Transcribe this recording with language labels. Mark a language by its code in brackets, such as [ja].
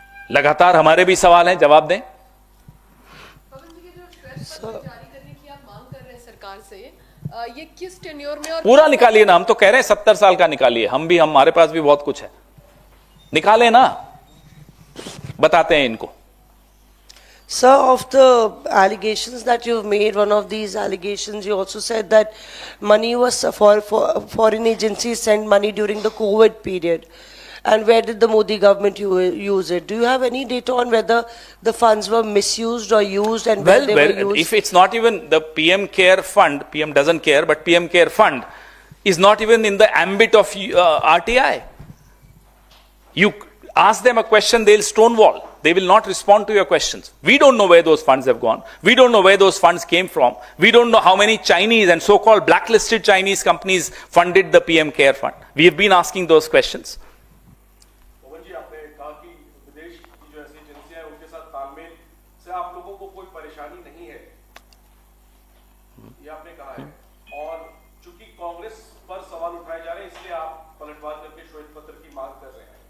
[hi] लगातार हमारे भी सवाल हैं, जवाब दें। पवन जी, ये जो श्वेत पत्र जारी करने की आप मांग कर रहे हैं सरकार से, ये किस टेन्योर में और पूरा निकालिए ना, हम तो कह रहे हैं 70 साल का निकालिए, हमारे पास भी बहुत कुछ है, निकाले ना, बताते हैं इनको। [en] Sir, of the allegations that you've made, one of these allegations, you also said that money was for foreign agencies sent money during the COVID period. And where did the Modi government use it? Do you have any data on whether the funds were misused or used and where they were used? If it's not even the PM Care Fund, PM doesn't care, but PM Care Fund is not even in the ambit of RTI. You ask them a question, they'll stonewall. They will not respond to your questions. We don't know where those funds have gone. We don't know where those funds came from. We don't know how many Chinese and so-called blacklisted Chinese companies funded the PM Care Fund. We have been asking those questions. [hi] पवन जी, आपने कहा कि विदेश की जो ऐसी एजेंसियां हैं उनके साथ तालमेल से आप लोगों को कोई परेशानी नहीं है, ये आपने कहा है। और चूंकि कांग्रेस पर सवाल उठाए जा रहे हैं इसलिए आप पलटवार करके श्वेत पत्र की मांग कर रहे हैं।